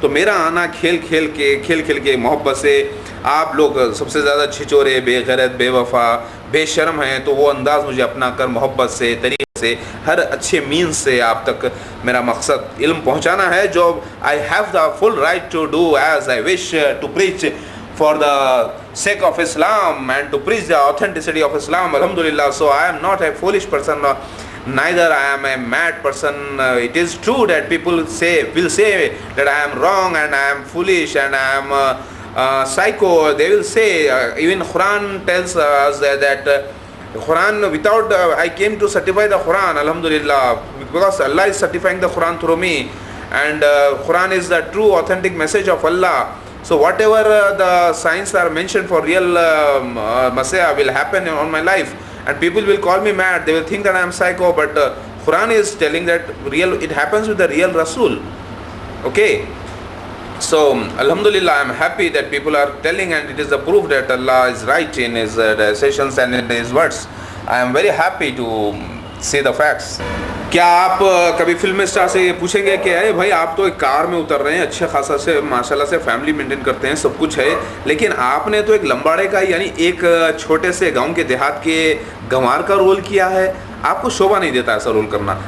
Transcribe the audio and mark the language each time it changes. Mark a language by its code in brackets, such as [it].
[hi] तो मेरा आना खेल खेल के मोहब्बत से, आप लोग सबसे ज़्यादा छिचोरे, बेगैरत, बेवफा, बेशर्म हैं, तो वो अंदाज़ मुझे अपना कर मोहब्बत से, तरीके से, हर अच्छे मीन्स से आप तक मेरा मकसद इल्म पहुँचाना है, जो [en] I have the full right to do as I wish to preach for the sake of Islam [hi] and to preach the authenticity of Islam, alhamdulillah. [en] So I am not a foolish person, neither I am a mad person. It is true that people will say that I am wrong and I am foolish and I am psycho. They will say, even Quran tells us that Quran, without I came to certify the Quran, alhamdulillah, because Allah is certifying the Quran through me, and Quran is the true authentic message of Allah. So whatever the signs are mentioned for real Messiah will happen on my life, and people will call me mad, they will think that I am psycho, but Quran is telling that it happens with the real Rasul. Okay, so alhamdulillah, I am happy that people are telling, and it is the proof that Allah is right in his sessions and in his words. I am very happy to see the facts. [hi] क्या आप कभी film star से ये पूछेंगे कि अरे भाई आप तो एक कार में उतर रहे हैं, अच्छे खासा से माशाल्लाह से फैमिली मेंटेन करते हैं, सब कुछ है, लेकिन आपने तो एक लंबाड़े का यानी एक छोटे से गांव के देहात के गंवार का रोल किया है, आपको शोभा नहीं देता ऐसा रोल करना?